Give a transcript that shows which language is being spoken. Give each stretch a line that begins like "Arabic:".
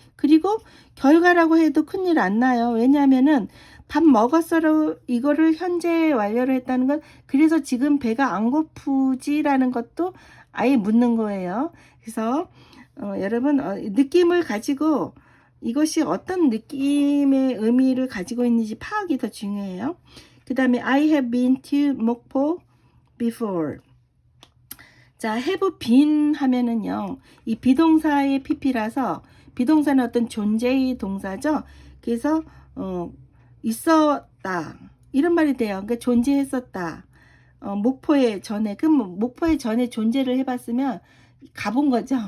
Korean: 그리고 결과라고 해도 큰일 안 나요. 왜냐하면은 밥 먹었어로 이거를 현재 완료를 했다는 건 그래서 지금 배가 안 고프지라는 것도 아예 묻는 거예요. 그래서 여러분 느낌을 가지고 이것이 어떤 느낌의 의미를 가지고 있는지 파악이 더 중요해요. 그 다음에
English: I have been to 목포 before.
Korean: 자, have been 하면은요, 이 비동사의 pp라서 비동사는 어떤 존재의 동사죠. 그래서 있었다 이런 말이 돼요. 그러니까 존재했었다. 목포에 전에 그럼 목포에 전에 존재를 해봤으면 가본 거죠.